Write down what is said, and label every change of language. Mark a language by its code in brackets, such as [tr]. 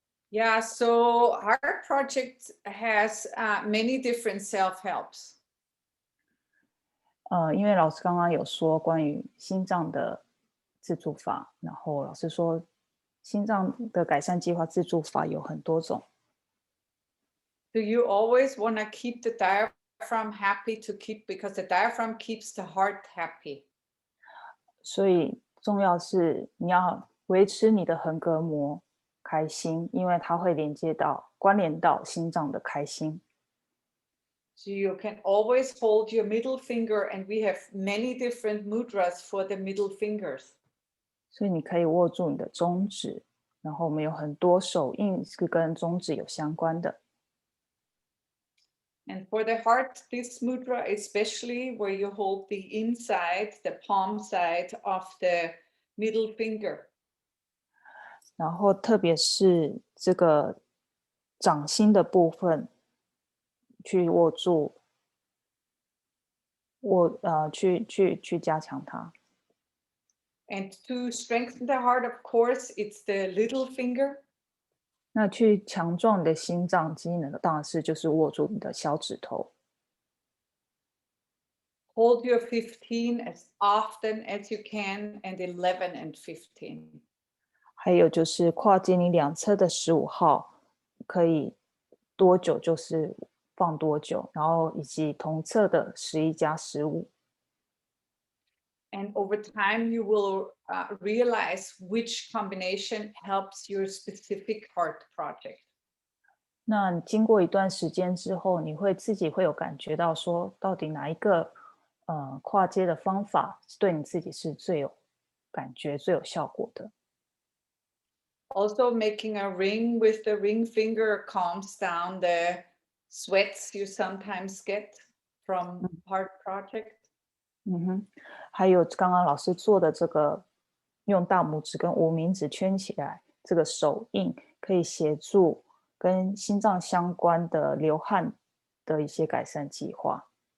[en] Yeah, so Heart Project has many different self-helps. [zh] 因为老师刚刚有说关于心脏的自助法，然后老师说心脏的改善计划自助法有很多种。 [en] Do you always want to keep the diaphragm happy because the diaphragm keeps the heart happy? [zh] 所以重要是你要维持你的横膈膜开心，因为它会关联到心脏的开心。 [en] So you can always hold your middle finger, and we have many different mudras for the middle fingers. [zh] 所以你可以握住你的中指，然后我们有很多手印是跟中指有相关的。 [en] And for the heart, this mudra, especially where you hold the inside, the palm side of the middle finger. [zh] 然后特别是这个掌心的部分，去握住，去加强它。 [en] And to strengthen the heart, of course, it's the little finger. [zh] 那去强壮你的心脏机能，当然是就是握住你的小指头。 [en] Hold your 15 as often as you can, and 11 and 15. [zh] 还有就是跨接你两侧的15号，可以多久就是放多久，然后以及同侧的11+15。 [en] And over time, you will realize which combination helps your specific heart project. [zh] 那你经过一段时间之后，你会自己会有感觉到说，到底哪一个跨接的方法对你自己是最有感觉、最有效果的。 [en] Also, making a ring with the ring finger calms down the sweats you sometimes get from heart project. [zh] 还有刚刚老师做的这个，用大拇指跟无名指圈起来，这个手印可以协助跟心脏相关的流汗的一些改善计划。